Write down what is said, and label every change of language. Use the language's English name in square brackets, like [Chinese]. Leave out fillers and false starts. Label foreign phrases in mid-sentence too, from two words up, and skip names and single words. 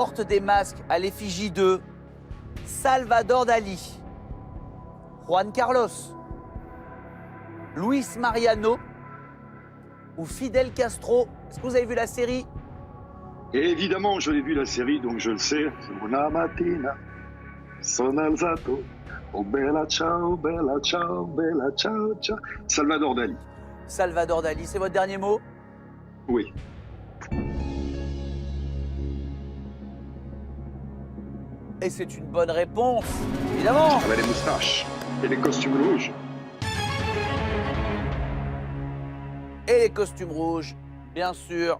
[French] portent des masques à l'effigie de Salvador Dali, Juan Carlos, Luis Mariano ou Fidel Castro. Est-ce que vous avez vu la série? Et évidemment, je l'ai vu la série, donc je le sais. [Italian] Una mattina, sono alzato. Oh bella ciao, bella ciao, bella ciao, ciao. [French] Salvador Dali. Salvador Dali, c'est votre dernier mot? Oui. Et c'est une bonne réponse, évidemment. Avec les moustaches et les costumes rouges. Et les costumes rouges, bien sûr.